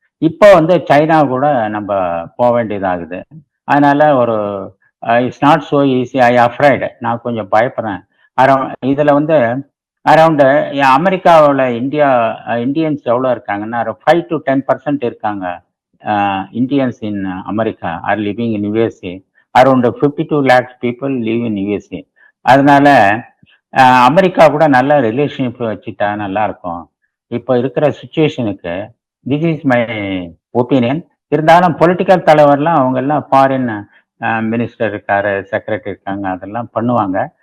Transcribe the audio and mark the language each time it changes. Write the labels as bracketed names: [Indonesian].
[Tamil] இப்போ வந்து சைனா கூட நம்ம போக வேண்டியதாகுது. அதனால ஒரு [English] it's not so easy, I afraid, [Tamil] நான் கொஞ்சம் பயப்படுறேன். இதில் வந்து அரௌண்டு அமெரிக்காவில் இந்தியன்ஸ் எவ்வளோ இருக்காங்கன்னா 5 to 10% இருக்காங்க. [English] Indians in America are living in USA. Around 52 lakhs people live in USA. [Tamil] அதனால அமெரிக்கா கூட நல்ல ரிலேஷன்ஷிப் வச்சுட்டா நல்லா இருக்கும். இப்போ இருக்கிற சுச்சுவேஷனுக்கு [English] This is my opinion. [Tamil] இருந்தாலும் பொலிட்டிக்கல் தலைவர்லாம் அவங்க எல்லாம் ஃபாரின் மினிஸ்டர் இருக்காரு, செக்ரட்டரி இருக்காங்க, அதெல்லாம் பண்ணுவாங்க.